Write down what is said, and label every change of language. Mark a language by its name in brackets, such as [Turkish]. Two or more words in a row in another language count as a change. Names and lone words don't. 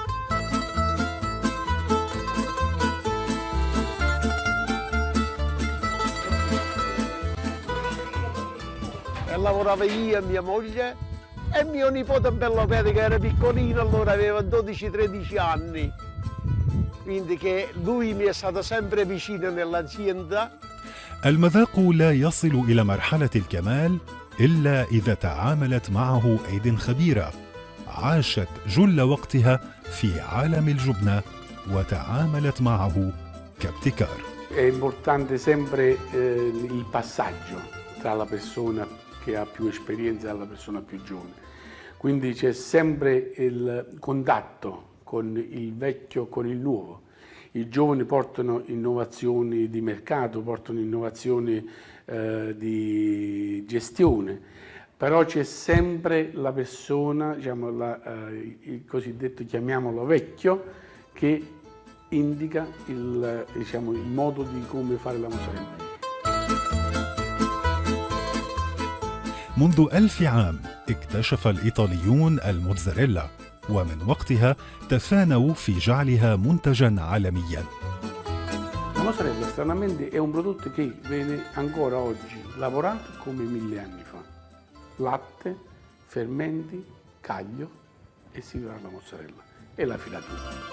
[Italian] E lavorava io e mia moglie e mio nipote bello Pedro, che era piccolino, allora aveva 12-13 anni, quindi che lui mi è stato sempre vicino nell'azienda. [Arabic] المذاق لا يصل إلى مرحلة الكمال إلا إذا تعاملت معه أيد خبيرة عاشت جل وقتها في عالم الجبنة وتعاملت معه كابتكار. [Italian] È importante sempre il passaggio tra la persona che ha più esperienza e la persona più giovane. Quindi c'è sempre il contatto con il vecchio, con il nuovo. I giovani portano innovazioni di mercato, portano innovazioni di gestione, però c'è sempre la persona, il cosiddetto, chiamiamolo vecchio, che indica il modo di come fare la mozzarella. [Arabic] منذ 1000 عام اكتشف الإيطاليون الموتزاريلا، ومن وقتها تفانوا في جعلها منتجاً عالمياً. [Italian] La mozzarella stranamente è un prodotto che viene ancora oggi lavorato come 1000 anni fa. Latte, fermenti, caglio e si fa la mozzarella e la filatura.